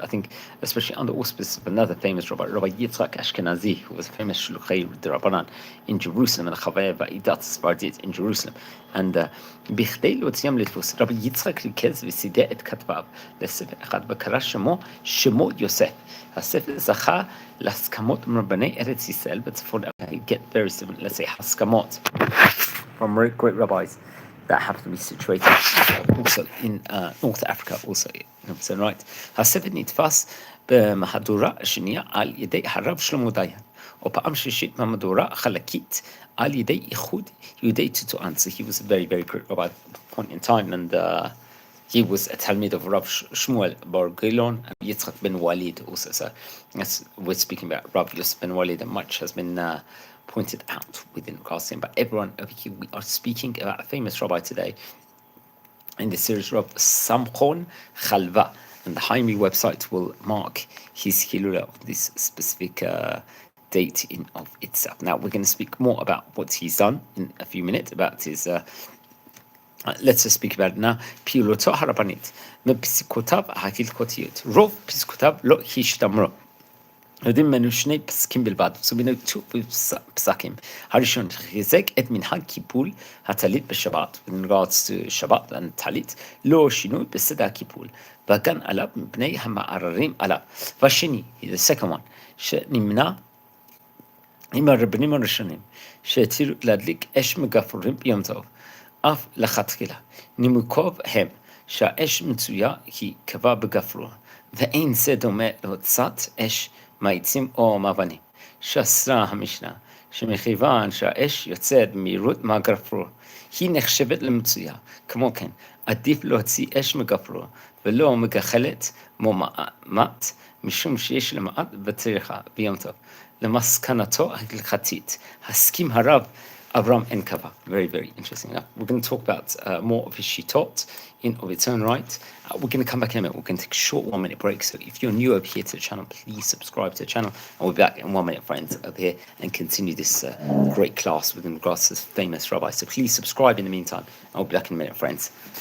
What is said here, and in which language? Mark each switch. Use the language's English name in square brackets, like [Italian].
[English] I think, especially under auspices of another famous rabbi, Rabbi Yitzhak Ashkenazi, who was a famous Shluchei D'Rabbanan in Jerusalem, and Chaveh Va'idat Sfardit in Jerusalem. [Hebrew] And בכדי להוציאם לדפוס, רבי יצחק ריכז וסידר את כתביו לספר אחד וקרא שמו יוסף. הספר זכה להסכמות מרבני ארץ ישראל בצפון. [English] Get various different, let's say, הסכמות from great rabbis that happen to be situated also in North Africa, also, so right. [Hebrew] הספר נתפס במהדורה השנייה על ידי הרב שלמה דיין, ופעם שלישית במהדורה חלקית על ידי איחוד יהודי טטואן. [English] So he was a very, very great rabbi at that point in time, and he was a Talmid of Rav Shmuel bar Gilon and Yitzchak ben Walid also. So we're speaking about Rav Yosef ben Walid, and much has been pointed out within regards to him. But everyone over here, we are speaking about a famous rabbi today in the series, Rabbi Samchon Halva, and the Haimi website will mark his Hilula of this specific date in of itself. Now we're going to speak more about what he's done in a few minutes, about his let's just speak about it now. [Hebrew] פעילותו הרבנית, מפסיקותיו ההלכתיות. רוב פסיקותיו לא השתמרו. יודעים ממנו שני פסקים בלבד, [English] so we know two [Hebrew] פסקים. הראשון, חיזק את מנהג קיפול הטלית בשבת, [English] in regards to [Hebrew] שבת and טלית, לא שינוי בסדר הקיפול, והגן עליו מפני המערערים עליו. והשני, [English] the second one, [Hebrew] שנמנע עם הרבנים הראשונים, שהתירו להדליק אש מגפרורים ביום טוב, אף לכתחילה. נימוקיו הם שהאש מצויה היא קבע בגפרור, ואין זה דומה להוצאת אש מעצים או מאבנים. שאסרה המשנה, שמכיוון שהאש יוצאת במהירות מהגפרור, היא נחשבת למצויה. כמו כן, עדיף להוציא אש מגפרור, ולא מגחלת מועמט, משום שיש למעט בצריכה ביום טוב. למסקנתו ההלכתית, הסכים הרב Avram Enkava. [English] Very, very interesting. Now, we're going to talk about more of his shitot in of its own right. We're going to come back in a minute. We're going to take a short 1 minute break. So if you're new over here to the channel, please subscribe to the channel. And we'll be back in 1 minute, friends, over here and continue this great class within regards to this famous rabbi. So please subscribe in the meantime. And we'll be back in a minute, friends.